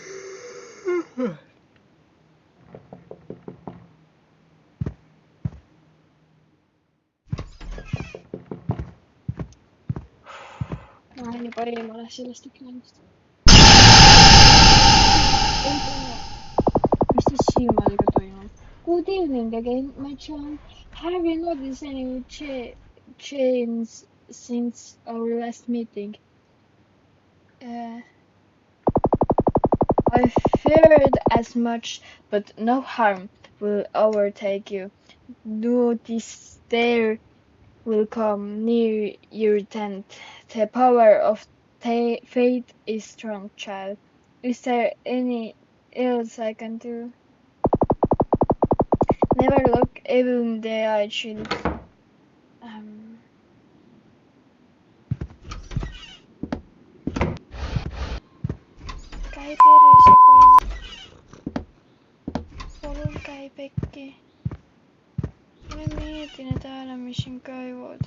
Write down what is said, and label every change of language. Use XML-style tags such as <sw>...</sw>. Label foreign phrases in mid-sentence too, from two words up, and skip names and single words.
<et>Ma olen juba eemale sellest ekraanist. Mis siis silmadega toimub?</et> <en>Good evening again, my child. Have you noticed any change since our last meeting? I feared as much, but no harm will overtake you. No despair will come near your tent. The power of fate is strong, child. Is there any else I can do? Never look evil in the eye, child.</en> <et>Käi perse, palun käi pekki. Mulle ei meeldi need hääled, mis siin käivad.</et>